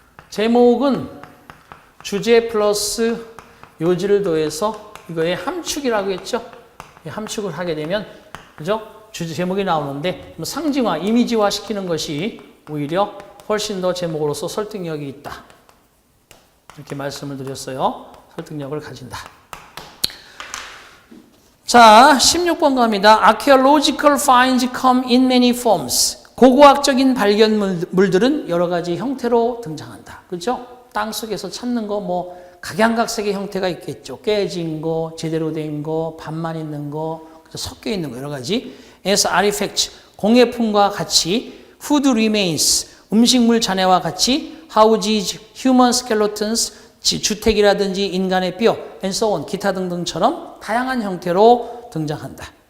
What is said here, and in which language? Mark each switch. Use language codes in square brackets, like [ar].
[ko] 제목은 주제 플러스 요지를 더해서 이거의 함축이라고 했죠. 함축을 하게 되면 그죠? 주제 제목이 나오는데 상징화, 이미지화 시키는 것이 오히려 훨씬 더 제목으로서 설득력이 있다. 이렇게 말씀을 드렸어요. 설득력을 가진다. 자, 16번 갑니다. [en] Archaeological finds come in many forms. [ko] 고고학적인 발견물들은 여러 가지 형태로 등장한다. 그렇죠? 땅 속에서 찾는 거 각양각색의 형태가 있겠죠. 깨진 거, 제대로 된 거, 반만 있는 거, 섞여 있는 거 여러 가지. [en] as artifacts, [ko] 공예품과 같이 [en] food remains, [ko] 음식물 잔해와 같이 [en] houses, human skeletons, [ko] 주택이라든지 인간의 뼈, [en] and so on, [ko] 기타 등등처럼 다양한 형태로 등장한다.